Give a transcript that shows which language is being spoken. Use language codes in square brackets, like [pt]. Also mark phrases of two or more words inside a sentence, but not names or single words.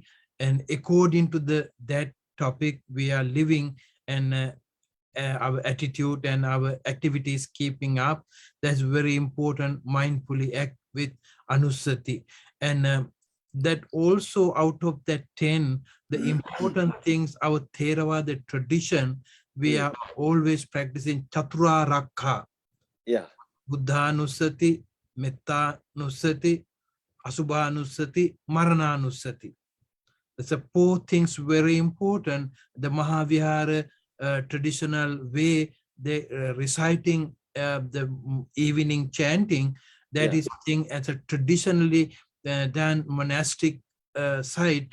[en] And according to that topic, we are living, and our attitude and our activities keeping up. That's very important. Mindfully act with Anussati, and that also out of that 10, the important things, our Theravada tradition, we are always practicing [pi] Chatura Rakha. Buddha Anussati, Metta Anussati, Asubha Anussati, Marana Anussati. [en] That's a 4 things very important. The Mahavihara traditional way, they reciting the evening chanting, that is thing as a traditionally done monastic side.